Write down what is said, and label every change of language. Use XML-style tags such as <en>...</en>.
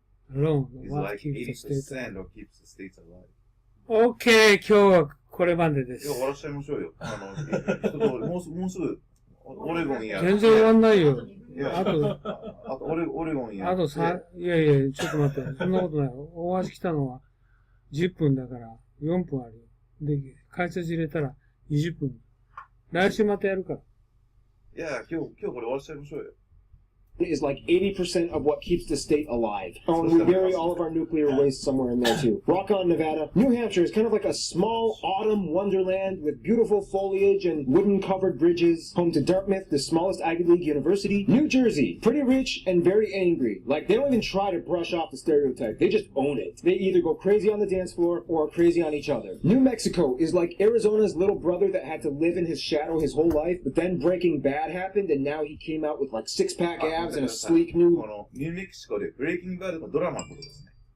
<en>is like 80% of keeps the states alive.</en> <ja>OK, 今日はこれまでです。終わらしちゃいましょうよ。もうすぐ、オレゴンや。全然終わんないよ。あとオレゴンや。いや、ちょっと待って。そんなことない。大橋来たのは10分だから4分あるよ。で、解説入れたら20分。来週またやるから。いや、今日これ終わらしちゃいましょうよ。</ja> <en>Is like 80% of what keeps the state alive. Oh, and we bury all of our nuclear waste somewhere in there too. Rock on, Nevada. New Hampshire is kind of like a small autumn wonderland with beautiful foliage and wooden-covered bridges. Home to Dartmouth, the smallest Ivy League university. New Jersey, pretty rich and very angry. Like, they don't even try to brush off the stereotype. They just own it. They either go crazy on the dance floor or crazy on each other. New Mexico is like Arizona's little brother that had to live in his shadow his whole life, but then Breaking Bad happened and now he came out with like six-pack abs and a sleek new...</en> <ja>このニューメキシコでブレイキングバードのドラマのことですね。</ja>